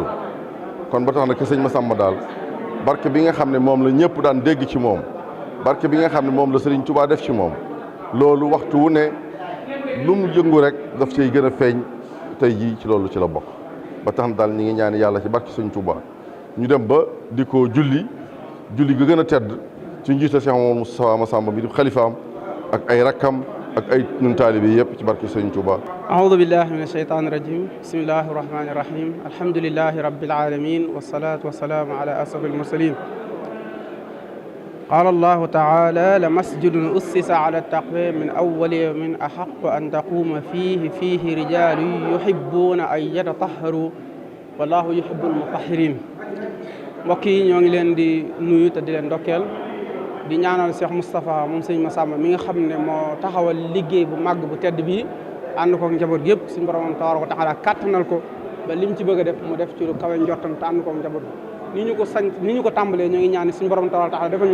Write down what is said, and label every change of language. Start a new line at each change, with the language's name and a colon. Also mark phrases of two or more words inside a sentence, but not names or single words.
Wolof: kon ba tax na que sëñ Massamba daal barke bi nga xam ne moom la ñëpp daan dégg ci moom barke bi nga xam ne moom la Serigne Touba def ci moom loolu waxtu wu ne lu mu yëngu rek daf cay gën a feeñ tey jii ci loolu ci la bokk. ba tax na daal ñi ngi ñaan yàlla ci barke sëñ Touba ñu dem ba di ko julli ga gën a tedd ci njiital Cheikh Moustapha Massamba bi di xalifaam ak ay rakkam ak ay ñun taalibe yëpp ci barke sëñ Touba.
Arabic: أعوذ بالله من الشيطان الرجيم بسم الله الرحمن الرحيم الحمد لله رب العالمين والصلاة والسلام على أشرف المرسلين قال الله تعالى لمسجد أسس على التقوى من أول يوم أحق أن تقوم فيه رجال يحبون أن يتطهروا والله يحب المطهرين
Wolof: mbokk yi ñoo ngi leen di nuyu te di leen ndokkeel di ñaanal Cheikh Moustapha moom sëñ Massamba mi nga xam ne moo taxawal liggéey bu màgg bu tedd bi ànd ko njaboot gi yëpp suñu borom
Arabic: تبارك وتعالى
Wolof: kàttanal ko ba lim ci bëgg a def mu def ci lu kawe njortam te ànd ko njaboot gi ni ñu ko tàmbalee ñoo ngi ñaan suñu borom
Arabic: تبارك وتعالى
Wolof: defal